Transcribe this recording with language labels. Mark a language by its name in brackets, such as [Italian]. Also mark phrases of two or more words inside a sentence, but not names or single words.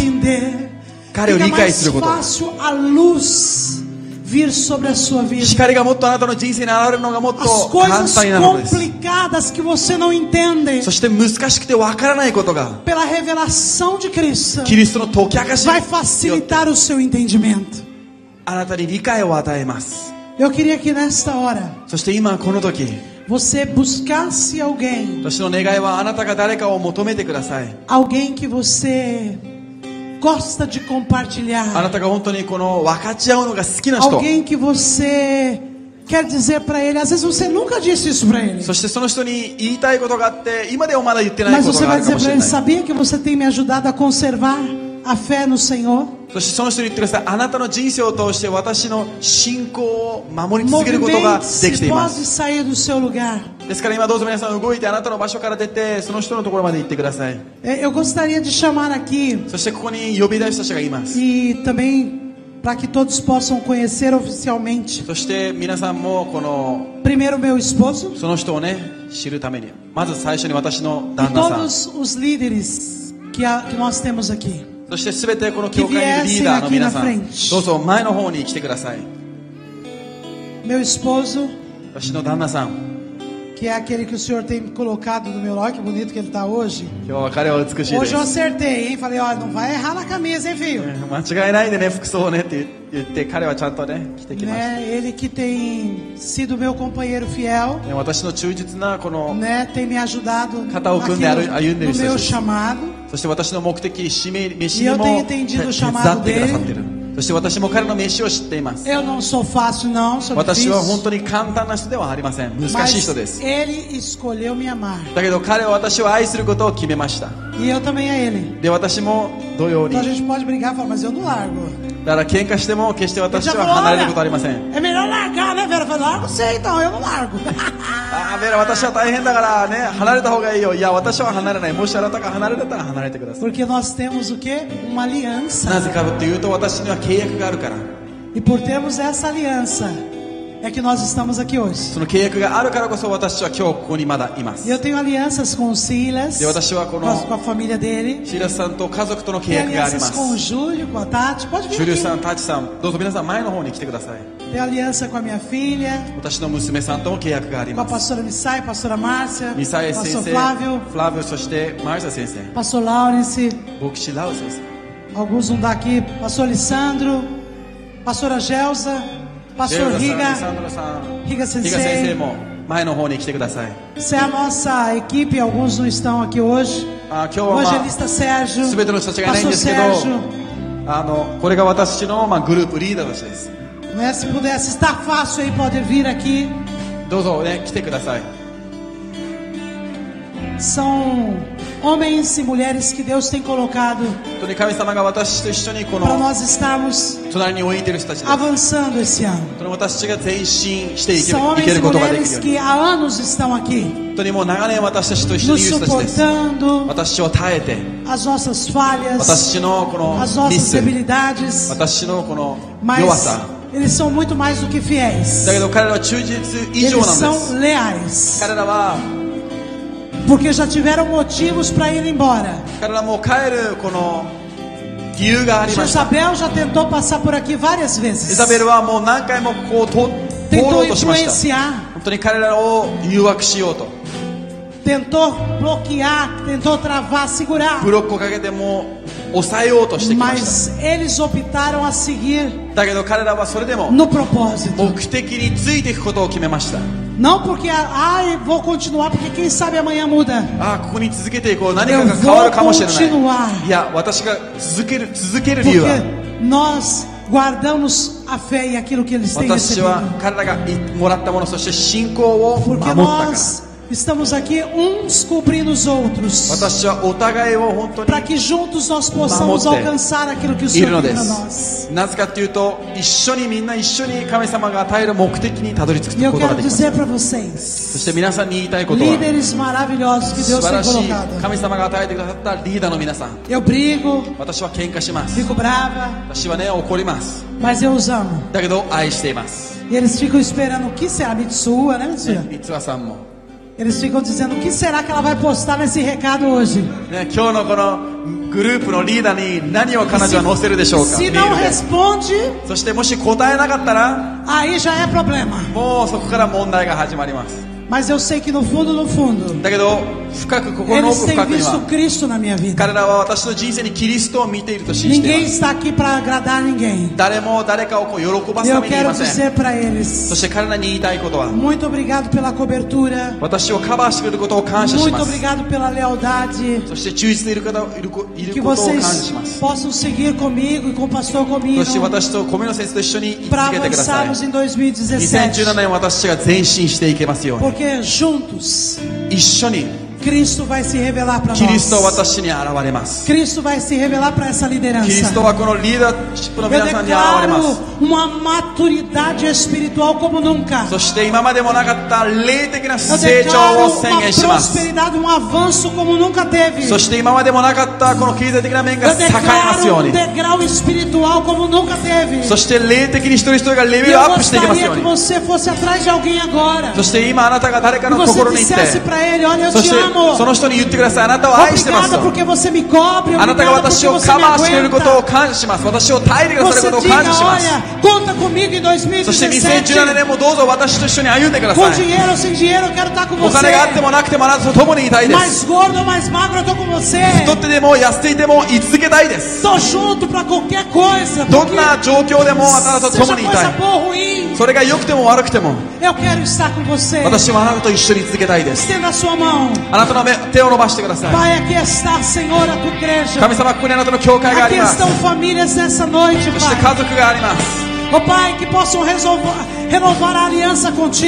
[Portuguese] Entender. [Japanese] 彼を [Portuguese] Fica [Japanese] 理解 [Portuguese] mais [Japanese] すること。 [Portuguese] fácil a luz vir sobre a sua vida. [Japanese] 光がもっとあなたの人生に現れるのがもっと [Portuguese] As [Japanese] 簡 [Portuguese] coisas [Japanese] 単になるのです。 [Portuguese] complicadas que você não entende, [Japanese] そして難しくてわからないことが [Portuguese] pela revelação de Cristo, [Japanese] キリストの解き明かし [Portuguese] vai [Japanese] に [Portuguese] facilitar o seu entendimento. [Japanese] あなたに理解を与えます。 [Portuguese] Eu queria que nesta hora [Japanese] そして今この時、 [Portuguese] você buscasse alguém, [Japanese] 私の願いはあなたが誰かを求めてください。 [Portuguese] alguém que você gosta de [Japanese] あな [Portuguese] compartilhar, [Japanese] たが本当にこの分かち合うのが好きな人、 [Portuguese] alguém que você quer dizer para ele. Às vezes você nunca disse isso para ele, [Japanese] そしてその人に言いたいことがあって今でもまだ言ってない [Portuguese] mas [Japanese] こと [Portuguese] você [Japanese] があ [Portuguese] vai [Japanese] るか [Portuguese] dizer [Japanese] もし [Portuguese] para [Japanese] れ [Portuguese] ele: [Japanese] ない。 [Portuguese] sabia que você tem me ajudado a conservar a fé no Senhor? [Japanese] そしてその人に言ってください。あなたの人生を通して私の信仰を守り続けることができて [Portuguese] Movimente-se, [Japanese] いま [Portuguese] pode [Japanese] す。 [Portuguese] sair do seu lugar. [Japanese] ですから今どうぞ皆さん動いてあなたの場所から出てその人のところまで行ってください。 [Portuguese] Eu gostaria de chamar aqui, [Japanese] そしてここに呼び出した人がいます。 [Portuguese] e também para que todos possam conhecer oficialmente. [Japanese] そして皆さんもこの [Portuguese] Primeiro meu esposo [Japanese] その人をね知るためにまず最初に私の [Portuguese] e [Japanese] 旦那さん、 [Portuguese] todos os líderes que nós temos aqui. [Japanese] そして全てこの教会にいるリーダーの皆さん、どうぞ前の方に来てください。 [Portuguese] Meu esposo, [Japanese] 私の旦那さん、 [Portuguese] que é aquele que o Senhor tem colocado do meu lado, que bonito que ele está hoje. [Japanese] 今日は彼は美しいで [Portuguese] Hoje [Japanese] す [Portuguese] eu。acertei, hein? Falei: ó, não vai errar na camisa, hein, filho? [Japanese] 間違いないでね服装をねって言って彼はちゃんとね着てきました。 [Portuguese] Né? Ele que tem sido meu companheiro fiel, [Japanese] 私の忠実なこの [Portuguese] né? Tem me ajudado Cada um aqui [Japanese] de 歩んでる [Portuguese] no [Japanese] 人たち [Portuguese] meu chamado. [Japanese] そして私の目的飯にも [Portuguese] E eu tenho entendido [Japanese] 手 [Portuguese] o [Japanese] 伝 [Portuguese] chamado [Japanese] ってくださってい [Portuguese] dele. [Japanese] る。そして私も彼の飯を知っています。 [Portuguese] Eu não sou fácil, não, sou [Japanese] 私は本 [Portuguese] difícil. [Japanese] 当に簡単な人ではありません。難しい人です [Portuguese] Mas。ele escolheu me amar. [Japanese] だけど彼は私を愛することを決めました。 [Portuguese] E eu também a ele. [Japanese] で私も同様に [Portuguese] Então a gente pode brigar e falar: mas eu não largo. [Japanese] だから喧嘩しても決して私 [Portuguese] Ele já [Japanese] は [Portuguese] falou: [Japanese] 離れる [Portuguese] olha, [Japanese] ことはありません。 [Portuguese] é melhor largar, né, Vera? Eu falei: largo você então, eu não largo. [Japanese] ああベラ私は大変だからね離れた方がいいよ。いや私は離れない。もしあなたが離れたら離れてください。 [Portuguese] Porque nós temos o quê? Uma aliança. [Japanese] なぜかというと私には契約があるから。 [Portuguese] E por termos essa aliança, é que nós estamos aqui hoje. [Japanese] その契約があるからこそ私は今日ここにまだいま [Portuguese] E [Japanese] す。 [Portuguese] eu tenho alianças com o Silas, [Japanese] で私はこの [Portuguese] com a família dele. [Japanese] シーラスさんと家族との契 [Portuguese] Tenho [Japanese] 約がありま [Portuguese] alianças com o [Japanese] す。 [Portuguese] Júlio, com a Tati. Pode [Japanese] ジュ [Portuguese] vir [Japanese] リュさ [Portuguese] aqui. [Japanese] ん、タチさん、どうぞ皆さん前の方に来てください。 [Portuguese] Tenho aliança com a minha filha, [Japanese] 私の娘さんとも契約があり [Portuguese] com a [Japanese] ます。 [Portuguese] pastora Missai, pastora Márcia, [Japanese] ミサエ先 [Portuguese] pastor [Japanese] 生、 [Portuguese] Flávio, [Japanese] フラビオ、そしてマリサ先生、 [Portuguese] pastor Lawrence, [Japanese] 牧師ラウ先生、 [Portuguese] alguns não dá aqui, pastor Alessandro, pastora Gelsa, [Japanese] ジェ [Portuguese] pastor [Japanese] ルダさん、リ [Portuguese] Riga, [Japanese] サンドロさん、 [Portuguese] Riga [Japanese] リガ先生 [Portuguese] Sensei. [Japanese] も前の方に来てください。 [Portuguese] Essa é a nossa equipe, alguns não estão aqui hoje. [Japanese] 今日 [Portuguese] O [Japanese] は、 [Portuguese] evangelista Sérgio, [Japanese] 全ての人たちがいないん [Portuguese] pastor [Japanese] ですけど、 [Portuguese] Sérgio, [Japanese] これが私の、グループリーダーとしてです。 [Portuguese] Né? Se pudesse estar fácil aí, pode vir aqui. [Japanese] どうぞね、来てください。 [Portuguese] São homens e mulheres que Deus tem colocado [Japanese] 本当に神様が私と一緒にこ [Portuguese] para [Japanese] の [Portuguese] nós estarmos [Japanese] 隣に置いている人たちです。 [Portuguese] avançando esse ano. [Japanese] 本当に私たちが前進していけ [Portuguese] São [Japanese] いけ [Portuguese] homens [Japanese] る [Portuguese] e [Japanese] ことができる [Portuguese] mulheres [Japanese] ように。 [Portuguese] que há anos estão aqui, [Japanese] 本当にもう長年私たちと一緒に [Portuguese] nos [Japanese] いる人たちです。 [Portuguese] suportando [Japanese] 私を耐えて、 [Portuguese] as nossas falhas, [Japanese] 私のこの [Portuguese] as [Japanese] ミ [Portuguese] nossas [Japanese] ス、 [Portuguese] debilidades, [Japanese] 私のこの [Portuguese] mas [Japanese] 弱さ。 [Portuguese] eles são muito mais do que fiéis. [Japanese] だけど彼らは忠実以上 [Portuguese] Eles [Japanese] なんで [Portuguese] são [Japanese] す。 [Portuguese] leais, [Japanese] 彼らは [Portuguese] porque já tiveram motivos para ir embora. [Japanese] 彼らもう帰るこの理由がありました。 [Portuguese] Jezabel já tentou passar por aqui várias [Japanese] イ [Portuguese] vezes. [Japanese] ザベルはもう何回もここを通ろ [Portuguese] Tentou [Japanese] うとしました。 [Portuguese] influenciar, [Japanese] 本当に彼らを誘惑しようと、 [Portuguese] tentou bloquear, tentou travar, segurar. [Japanese] ブロックをかけても抑えようとしてきまし [Portuguese] Mas eles optaram a seguir [Japanese] た。だけど彼らはそれでも [Portuguese] no propósito. [Japanese] 目的についていくことを決めました。 [Portuguese] Não porque, vou continuar, porque quem sabe amanhã muda. [Japanese] ここに続けていこう、何かが変わるかもしれない。 [Portuguese] continuar. [Japanese] いや、私が続ける理由は、 [Portuguese] Porque nós guardamos a fé e aquilo que eles têm [Japanese] 私は [Portuguese] recebido. [Japanese] 彼らがもらったもの、そして信仰を守 [Portuguese] Porque [Japanese] ったから。 [Portuguese] nós estamos aqui uns cobrindo os outros. [Japanese] 私はお互いを本当に [Portuguese] Para que juntos nós possamos Mamote. alcançar aquilo que o [Japanese] い [Portuguese] Senhor [Japanese] るの [Portuguese] tem [Japanese] で [Portuguese] para [Japanese] す。 [Portuguese] nós. [Japanese] なぜかというと、みんな一緒に神様が与える目的にたどり着 [Portuguese] E [Japanese] く [Portuguese] eu [Japanese] ことが [Portuguese] quero [Japanese] できます。 [Portuguese] dizer para vocês, [Japanese] そして皆さんに言いたいことは、 [Portuguese] líderes maravilhosos que [Japanese] 素 [Portuguese] Deus [Japanese] 晴 [Portuguese] tem [Japanese] らしい [Portuguese] colocado. [Japanese] 神様が与えてくださったリーダーの皆さん、 [Portuguese] Eu brigo, [Japanese] 私は喧嘩します。 [Portuguese] fico brava, [Japanese] 私はね、怒ります。 [Portuguese] mas eu os amo. [Japanese] だけど愛しています。 [Portuguese] E eles ficam esperando o que será Mitsuya, né, Mitsuya? [Japanese] 三つ葉さんも、 [Portuguese] Eles ficam dizendo o que será que ela vai postar nesse recado hoje. [Japanese] ね、今日のこのグループのリーダーに何を彼女は載せるでしょうか。 [Portuguese] Se [Japanese] メ [Portuguese] não [Japanese] ールで [Portuguese] responde, [Japanese] そしてもし答えなかったら、 [Portuguese] aí já é problema. [Japanese] もうそこから問題が始まります。 [Portuguese] Mas eu sei que no fundo, [Japanese] だけど深く心の [Portuguese] eles [Japanese] 奥 [Portuguese] têm [Japanese] 深くに [Portuguese] visto [Japanese] は、 [Portuguese] Cristo na minha vida. [Japanese] 彼らは私の人生にキリストを見ていると信じてい [Portuguese] Ninguém [Japanese] ます。 [Portuguese] está aqui para agradar ninguém. [Japanese] 誰も誰かをこう喜ば [Portuguese] E [Japanese] すた [Portuguese] eu [Japanese] めに言い [Portuguese] quero [Japanese] ません。 [Portuguese] dizer para [Japanese] そ [Portuguese] eles, [Japanese] して彼らに言いたいことは、 [Portuguese] muito obrigado pela cobertura, [Japanese] 私をカバーしてくれることを感謝し [Portuguese] muito [Japanese] ます。 [Portuguese] obrigado pela lealdade, [Japanese] そして忠実でいることを感謝 [Portuguese] que [Japanese] しま [Portuguese] vocês [Japanese] す。 [Portuguese] possam seguir comigo e com o pastor [Japanese] そ [Portuguese] comigo [Japanese] して私と小室先生と一緒に生き [Portuguese] para [Japanese] 続けてください。 [Portuguese] avançarmos em 2017. [Japanese] 2017年私たちが前進していけますように。 [Portuguese] Porque juntos [Japanese] 一緒に [Portuguese] Cristo vai se revelar para [Japanese] キリストは [Portuguese] nós. [Japanese] 私に現れます。 [Portuguese] Cristo vai se revelar para essa [Japanese] キリス [Portuguese] liderança. [Japanese] トはこのリーダーシップの [Portuguese] Eu [Japanese] 皆さんに現れます。 [Portuguese] declaro uma maturidade espiritual como nunca. [Japanese] そして今までもなかった霊的な [Portuguese] Eu [Japanese] 成長 [Portuguese] declaro [Japanese] を宣 [Portuguese] uma [Japanese] 言します。 [Portuguese] prosperidade, um avanço como nunca teve. [Japanese] そして今までもなかったこの経済的な面が [Portuguese] Eu [Japanese] 栄えますよ [Portuguese] declaro [Japanese] う [Portuguese] um [Japanese] に。 [Portuguese] degrau espiritual como nunca teve. [Japanese] そして霊的に一人一人がレベ [Portuguese] E [Japanese] ル [Portuguese] eu [Japanese] アップしていきます [Portuguese] gostaria [Japanese] よう [Portuguese] que [Japanese] に。 [Portuguese] você fosse atrás de alguém agora. [Japanese] そして今あなたが誰か [Portuguese] E [Japanese] の [Portuguese] você [Japanese] 心に行って、 [Portuguese] dissesse para ele, olha, eu [Japanese] そ [Portuguese] te [Japanese] して [Portuguese] amo. [Japanese] その人に言ってください。あなたを愛してます [Portuguese] Obrigada [Japanese] と。 [Portuguese] porque você me cobre. [Japanese] あなたが [Portuguese] Obrigada [Japanese] 私 [Portuguese] porque [Japanese] を [Portuguese] você [Japanese] カ [Portuguese] me [Japanese] バーしてくれることを [Portuguese] aguenta. [Japanese] 感謝します。私を耐えてくださる [Portuguese] Você [Japanese] ことを [Portuguese] diga, [Japanese] 感謝します。 [Portuguese] olha, conta comigo em [Japanese] そして2017 [Portuguese] 2017. [Japanese] 年もどうぞ私と一緒に歩んでくだ [Portuguese] Com [Japanese] さい。 [Portuguese] dinheiro ou sem dinheiro, eu quero estar com [Japanese] お金があって [Portuguese] você. [Japanese] もなくてもあなたと共にいたいです。 [Portuguese] Mais gordo ou mais magro, eu tô com você. [Japanese] 太ってでも痩せていても居続けたいです。 [Portuguese] Tô junto pra qualquer coisa. [Japanese] どん [Portuguese] Porque [Japanese] な状況でもあなたと [Portuguese] seja [Japanese] 共にいた [Portuguese] coisa [Japanese] い。 [Portuguese] boa ou ruim, [Japanese] それが良くても悪くても [Portuguese] eu quero estar com você. [Japanese] 私はあなたと一緒に続けたいです。 [Portuguese] Estenda a sua mão. [Japanese] あなたの手を伸ばしてください。 [Portuguese] Pai, aqui está, Senhor, a tua igreja. [Japanese] 神様、ここにあなたの教会があり [Portuguese] Aqui [Japanese] ます。 [Portuguese] estão famílias nessa noite, [Japanese] そして [Portuguese] Pai. [Japanese] 家族があります。 [Portuguese] Oh Pai, que possam renovar a aliança contigo.